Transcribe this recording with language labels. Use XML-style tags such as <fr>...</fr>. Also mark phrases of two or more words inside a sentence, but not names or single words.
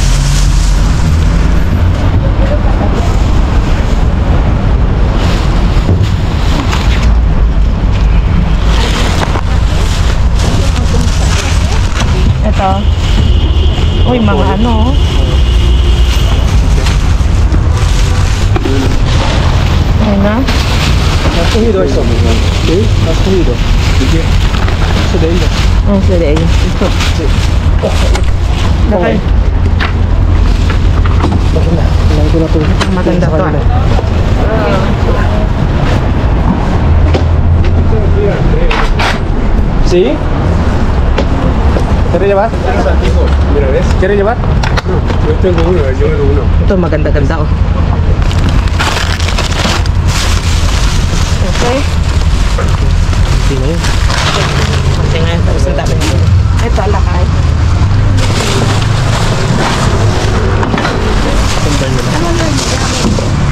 <tl>Ito. Uy, mga ano. Ayun na.</tl> <es>Has cogido eso? Sí, has cogido. Eso de ella.</es> <tl>Oh, sige. Ito.</tl> <es>Sí.</es> <tl>Okay. Bakit na? Kailangan ko na ito. Maganda to ah.</tl> <es>¿Sí? ¿Quieres llevar? Mira, ¿ves? ¿Quieres llevar? Yo tengo uno, yo tengo uno.</es> <tl>Ito maganda-ganda oh. Okay. Hindi na yun. Kasi nga, tapos ang dami nito. Ito, lakay. Sandal nyo na.</tl>